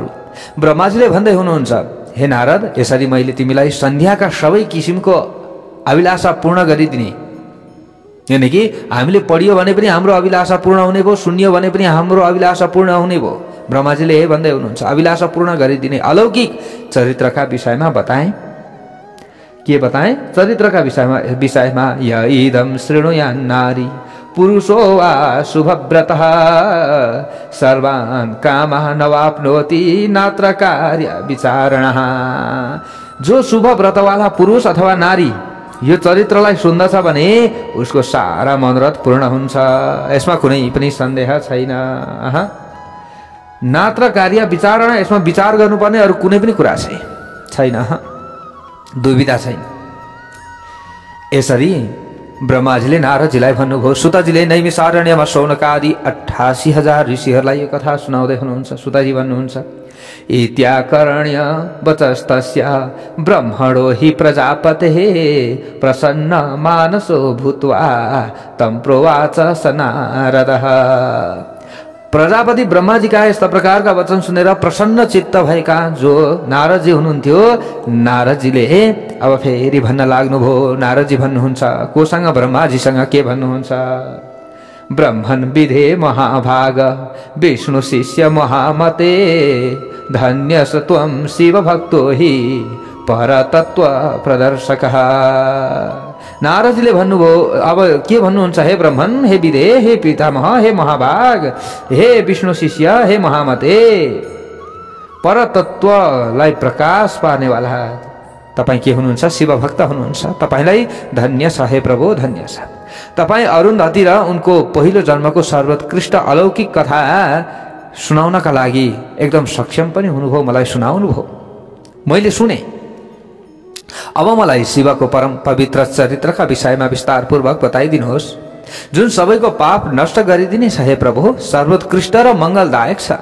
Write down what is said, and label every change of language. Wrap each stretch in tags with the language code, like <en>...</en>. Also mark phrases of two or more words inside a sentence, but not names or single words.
<ne>ब्रह्माजीले भन्दै हुनुहुन्छ, हे नारद, यसरी मैले तिमीलाई सन्ध्याका सबै किसिमको अभिलाषा पूर्ण गरिदिने। यानी कि हामीले पढियो भने पनि हाम्रो अभिलाषा पूर्ण हुने भयो, सुनियो भने पनि हाम्रो अभिलाषा पूर्ण हुने भयो। ब्रह्माजीले भन्दै हुनुहुन्छ, अभिलाषा पूर्ण गरिदिने अलौकिक चरित्रका विषयमा बताएँ। के बताएँ? चरित्रका विषयमा</ne> <sa>य इदं शृणुयान् नारी पुरुषो वा शुभव्रतः सर्वान् कामः नवाप्नोति नात्र कार्य विचारणः।</sa> <ne>जो शुभ व्रतवाला पुरुष अथवा नारी यो चरित्रलाई सुन्दछ भने उसको सारा मनोरथ पूर्ण हुन्छ। यसमा कुनै पनि सन्देह छैन।</ne> <sa>नात्र कार्य विचारणा,</sa> <ne>यसमा विचार गर्नुपर्ने अरू कुनै पनि कुरा छैन, दुविधा छैन। यसरी ब्रह्माजीले नारदजीलाई भन्नुभयो। सुतजीले नैमिषारण्यमा शौनकादि 88,000 ऋषिहरूलाई यो कथा सुनाउँदै हुनुहुन्छ। सुतजी भन्नुहुन्छ,</ne> <sa>इत्याकर्ण्य वचस्तस्य ब्रह्मणो हि प्रजापतेः प्रसन्न मानसो भूत्वा तं प्रोवाच स नारदः।</sa> <ne>प्रजापति ब्रह्माजी का यस्ता प्रकारका वचन सुनेर प्रसन्न चित्त भएका जो नारदजी हुनुहुन्थ्यो, नारदजीले अब फेरि भन्न लाग्नुभयो। नारदजी भन्नुहुन्छ, कोसँग? ब्रह्माजीसँग। के भन्नुहुन्छ?</ne> <sa>ब्रह्मन् विधे महाभाग विष्णु शिष्य महामते धन्यस त्वं शिवभक्तो हि परतत्व प्रदर्शकः।</sa> <ne>नारदजीले भन्नुभयो, अब के भन्नुहुन्छ? हे ब्रह्मन्, हे विधे, हे पितामह, हे महाभाग, हे विष्णु शिष्य, हे महामते, परतत्वलाई प्रकाश पार्नेवाला, तपाईं के हुनुहुन्छ? शिवभक्त हुनुहुन्छ। तपाईंलाई धन्य छ हे प्रभु, धन्य छ। तपाईं अरुन्धती र उनको पहिलो जन्मको सर्वोत्कृष्ट अलौकिक कथा सुनाउनका लागि एकदम सक्षम पनि हुनुभयो, मलाई सुनाउनुभयो, मैले सुने। अब मलाई शिवको परम पवित्र चरित्रका विषयमा विस्तारपूर्वक बताइदिनुहोस्, जुन सबैको पाप नष्ट गरिदिने छ हे प्रभु, सर्वोत्कृष्ट र मङ्गलदायक छ।</ne>